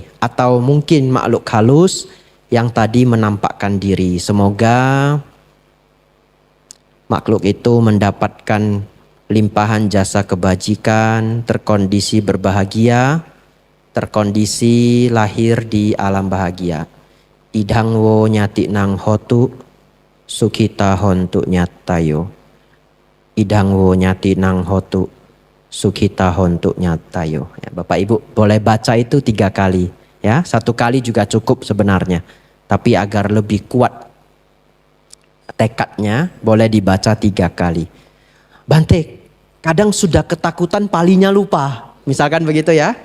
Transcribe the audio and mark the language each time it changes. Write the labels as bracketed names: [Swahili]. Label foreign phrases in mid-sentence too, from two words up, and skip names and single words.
[Indonesian] Atau mungkin makhluk halus yang tadi menampakkan diri. Semoga makhluk itu mendapatkan limpahan jasa kebajikan, terkondisi berbahagia, terkondisi lahir di alam bahagia. [Pali] Idang wo nyati nang hotu, sukita hontu nyatayo. Idang wo nyati nang hotu, sukita hontu nyatayo. [Indonesian] Ya, Bapak Ibu boleh baca itu 3 kali. Ya, 1 kali juga cukup sebenarnya. Tapi agar lebih kuat tekadnya, boleh dibaca 3 kali. Bante, kadang sudah ketakutan palinya lupa. Misalkan begitu ya.